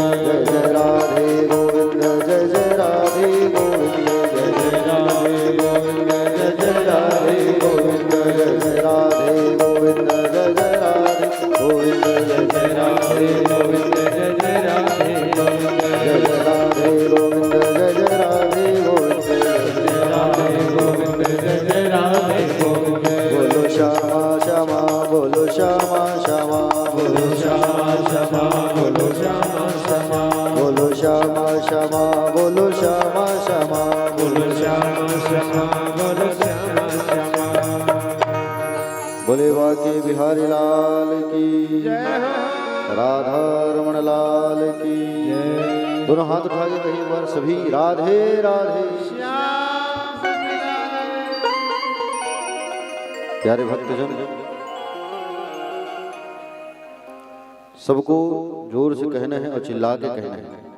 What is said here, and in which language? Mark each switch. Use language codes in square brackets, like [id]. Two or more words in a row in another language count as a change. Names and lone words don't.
[hi] जय राधे गोविंद जय राधे गोविंद जय राधे गोविंद जय राधे गोविंद जय राधे गोविंद जय राधे गोविंद जय राधे गोविंद जय राधे गोविंद जय राधे गोविंद जय राधे गोविंद जय राधे गोविंद जय राधे गोविंद। बोलो श्यामा श्यामा बोलो श्यामा श्यामा बोलो श्यामा श्यामा बोलो श्यामा श्यामा बोलो श्यामा श्यामा बोलो श्यामा श्यामा बोलो श्यामा श्यामा बोलो श्यामा श्यामा। बोले बाके बिहारी लाल की राधा रमण लाल की। दोनों हाथ उठा के कहीं बार सभी राधे राधे। प्यारे भक्तजन सबको जोर से कहना है और चिल्ला के कहना है।